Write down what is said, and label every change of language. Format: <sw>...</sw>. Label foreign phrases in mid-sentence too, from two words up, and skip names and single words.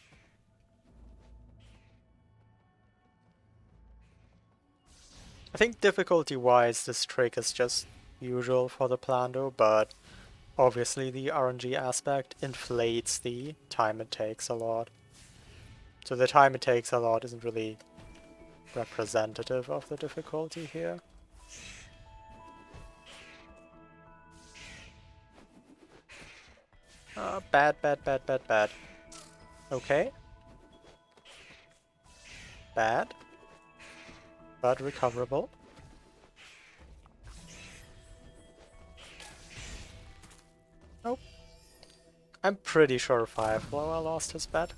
<en>I think difficulty-wise, this trick is just usual for the Plando, but obviously the RNG aspect inflates the time it takes a lot. So the time it takes a lot isn't really representative of the difficulty here. Bad, bad, bad, bad, bad. Okay. Bad. But recoverable. Nope. I'm pretty sure Fireflower lost his bet.</en>